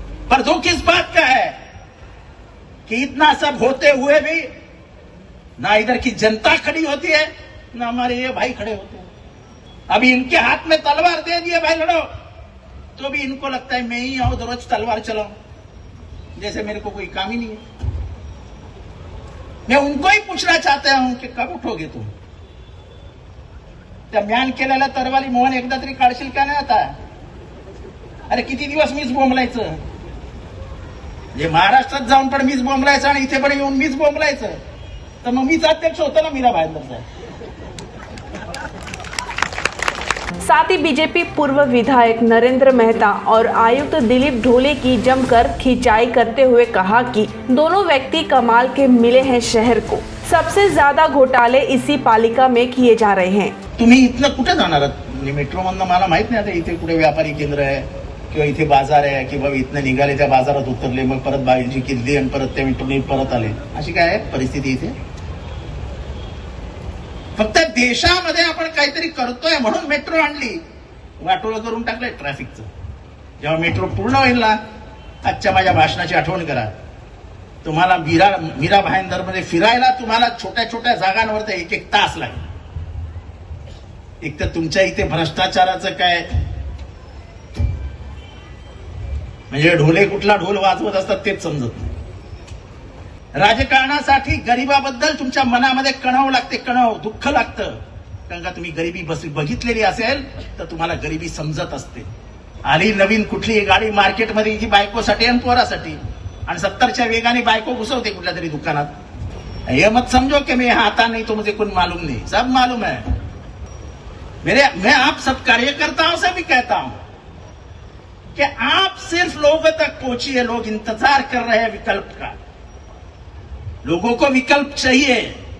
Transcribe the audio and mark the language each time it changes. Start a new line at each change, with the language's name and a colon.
Hindi: पर दुख इस बात का है कि इतना सब होते हुए भी ना इधर की जनता खड़ी होती है, ना हमारे ये भाई खड़े होते हैं। अभी इनके हाथ में तलवार दे दिए भाई लड़ो, तो भी इनको लगता है मैं ही आऊं तो रोज तलवार चलाऊं, जैसे मेरे को कोई काम ही नहीं है। मैं उनको ही पूछना चाहता हूं कि कब उठोगे तुम?
Marathi: त्या म्यान केलेल्या तरवाली मोहन एकदा तरी काढशील का नाही आता? अरे किती दिवस मीच बोंबलायचं? जे महाराष्ट्रात जाऊन पण मीच बोंबलायचं आणि इथे पण येऊन मीच बोंबलायचं, तर मग मीच अध्यक्ष होतो ना मीरा भाईंदरचा।
Hindi: साथ ही बीजेपी पूर्व विधायक नरेंद्र मेहता और आयुक्त दिलीप ढोले की जमकर खिंचाई करते हुए कहा कि दोनों व्यक्ति कमाल के मिले हैं शहर को। सबसे ज्यादा घोटाले इसी पालिका में किए जा रहे हैं।
Marathi: तुम्ही इथनं कुठे जाणार आहात? मेट्रो मधनं मला माहित नाही आता इथे कुठे व्यापारी केंद्र आहे किंवा इथे बाजार आहे की बाबा इथनं निघाले त्या बाजारात उतरले, मग परत बाईची किल्ली आणि परत त्या मेट्रोने परत आले, अशी काय आहे परिस्थिती इथे? फक्त देशामध्ये आपण काहीतरी करतोय म्हणून मेट्रो आणली, वाटोळं करून टाकलंय ट्रॅफिकचं। जेव्हा मेट्रो पूर्ण होईल ना, आजच्या माझ्या भाषणाची आठवण करा। तुम्हाला मीरा भाईंदर मध्ये फिरायला तुम्हाला छोट्या छोट्या जागांवर एक एक तास लागेल। एक तर तुमच्या इथे भ्रष्टाचाराचं काय, म्हणजे ढोले कुठला ढोल वाजवत असतात तेच समजत नाही। राजकारणासाठी गरिबाबद्दल तुमच्या मनामध्ये कणव लागते, कणव दुःख लागतं, कारण का तुम्ही गरिबी बघितलेली असेल तर तुम्हाला गरिबी समजत असते। आली नवीन कुठली गाडी मार्केटमध्ये की बायकोसाठी आणि पोरासाठी, आणि 70च्या वेगाने बायको घुसवते कुठल्या तरी दुकानात।
Hindi: ये मत समझो कि मैं यहाँ आता नहीं तो मुझे कुछ मालूम नहीं, सब मालूम है। मैं आप सब कार्यकर्ताओं से भी कहता हूं कि आप सिर्फ लोगों तक पहुंचिए। लोग इंतजार कर रहे हैं विकल्प का, लोगों को विकल्प चाहिए।